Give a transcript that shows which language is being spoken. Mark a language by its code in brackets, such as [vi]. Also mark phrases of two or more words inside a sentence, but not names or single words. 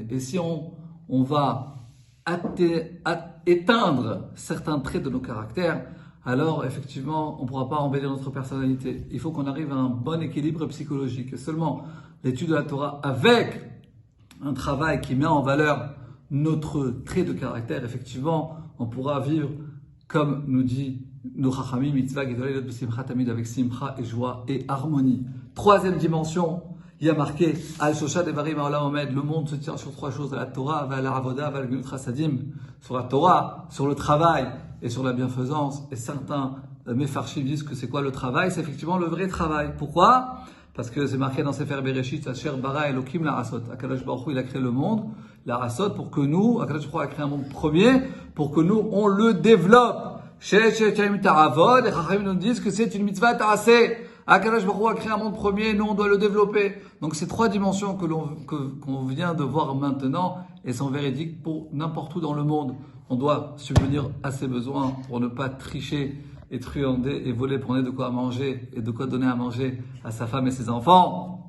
[fr] Et si on va éteindre certains traits de nos caractères, alors effectivement, on ne pourra pas embellir notre personnalité. Il faut qu'on arrive à un bon équilibre psychologique. Et seulement l'étude de la Torah avec un travail qui met en valeur notre trait de caractère, effectivement, on pourra vivre comme nous dit nos Chachamim, [he] מצוה גדולה בשמחה תמיד, [fr] avec simcha et joie et harmonie. Troisième dimension, il y a marqué [he] על שלשה דברים העולם עומד. [fr] Le monde se tient sur 3 choses: la Torah, [he] ועל עבודה, ועל גמילות חסדים. [fr] Sur la Torah, sur le travail et sur la bienfaisance. Et certains Mefarshim disent que c'est quoi le travail? C'est effectivement le vrai travail. Pourquoi? Parce que c'est marqué dans Sefer Bereshit, [he] אשר ברא אלקים לעשות. הקדוש ברוך הוא, [fr] il a créé le monde, la'asot, pour que nous, [he] הקדוש ברוך הוא [fr] a créé un monde premier, pour que nous, on le développe. Les Chachamim nous disent que c'est une [he] מצות עשה. הקדוש ברוך הוא [fr] a créé un monde premier, nous, on doit le développer. Donc, ces 3 dimensions qu'on vient de voir maintenant, elles sont véridiques pour n'importe où dans le monde. On doit subvenir à ses besoins pour ne pas tricher et truander et voler pour donner de quoi manger et de quoi donner à manger à sa femme et ses enfants.